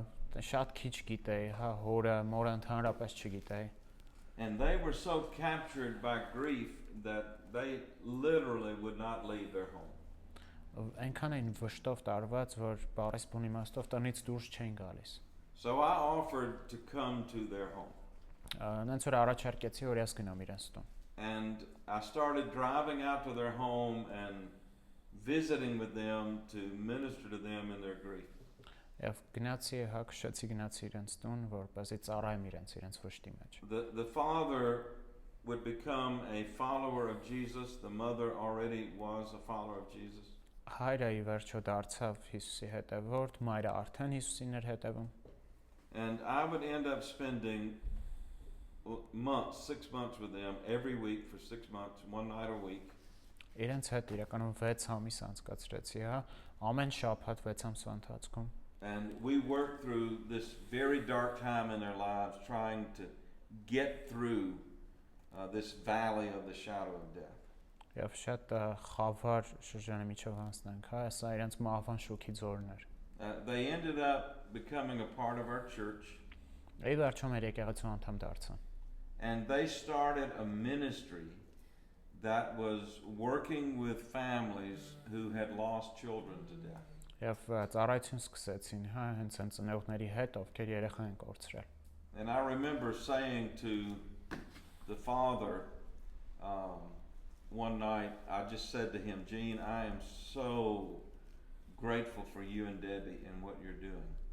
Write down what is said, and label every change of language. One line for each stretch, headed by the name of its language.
Armenian: Շատ քիչ գիտեի, հա, հորը, մորը ընդհանրապես չգիտեի։
English: And they were so captured by grief that they literally would not leave their home.
Armenian: Այնքան էին վշտով տարված, որ բառես բուն իմաստով տնից դուրս չէին գալիս։
English: So I offered to come to their home.
Armenian: Նրանց որ առաջարկեցի, որ ես գնամ իրենց տուն։
English: And I started driving out to their home and visiting with them to minister to them in their grief.
Armenian: Եվ գնացի հակշեցի գնացի իրենց տուն, որպեսզի ծառայեմ իրենց վշտի մեջ։
English: The father would become a follower of Jesus. The mother already was a follower of Jesus.
Armenian: Հայրը ի վերջո դարձավ Հիսուսի հետևորդ, մայրը արդեն Հիսուսին էր հետևում։
English: And I would end up spending months, 6 months with them every week for 6 months, one night a week.
Armenian: Իրենց հետ իրականում 6 ամիս անցկացրեցի, հա, ամեն շաբաթ 6 ամսվա ընթացքում։
English: And we worked through this very dark time in their lives trying to get through this valley of the shadow of death.
Armenian: Եվ շատ խավար շրջանի միջով անցնանք, հա, սա իրենց մահվան շոկի ձորն էր։
English: They ended up becoming a part of our church.
Armenian: Ի վերջո մեր եկեղեցու անդամ դարձան։
English: And they started a ministry that was working with families who had lost children to death.
Armenian: Եվ ծառայություն սկսեցին, հա, հենց այն ծնողների հետ, ովքեր երեխա են կորցրել։
English: And I remember saying to the father one night, I just said to him, Gene, I am so grateful for you and Debbie and what you're doing.